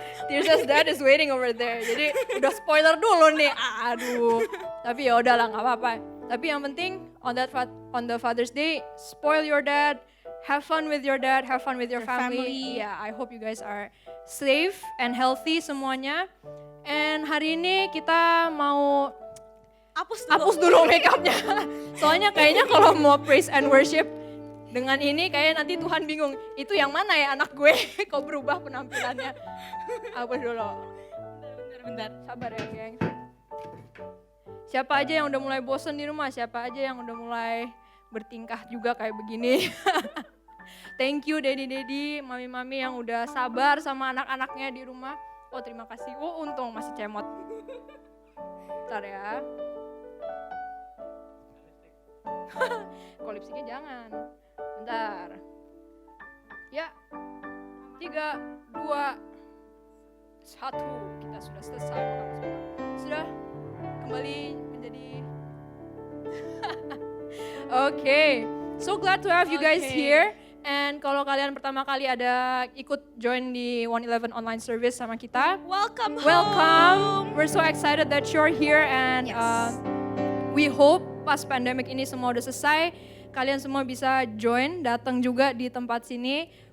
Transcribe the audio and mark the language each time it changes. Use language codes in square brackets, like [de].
[en] Tirsa's dad is waiting over there. [id] Jadi udah spoiler dulu nih. Aduh. Tapi ya udahlah, nggak apa-apa. Tapi yang penting [en] on the Father's Day, spoil your dad, have fun with your dad, have fun with your family. Yeah, I hope you guys are safe and healthy semuanya. [id] And hari ini kita mau hapus dulu makeupnya. Soalnya kayaknya kalau mau praise and worship dengan ini kayak nanti Tuhan bingung, itu yang mana ya anak gue, kok berubah penampilannya. Hapus dulu. Bentar. Sabar ya geng. Siapa aja yang udah mulai bosen di rumah, siapa aja yang udah mulai bertingkah juga kayak begini. [en] Thank you daddy, [id] mami-mami yang udah sabar sama anak-anaknya di rumah. Oh terima kasih, oh untung masih cemot. Bentar ya. Kok lipstiknya jangan. Bentar. Ya. 3, 2, 1. Kita sudah selesai menghapus makeup. Sudah kembali menjadi Okay. [en] So glad to have you guys here. [id] And kalau kalian pertama kali ada ikut join di 111 online service sama kita, [en] Welcome home. welcome. We're so excited that you're here and Yes. we hope [id] pas pandemic ini semua udah selesai, kalian semua bisa join, datang juga di tempat sini.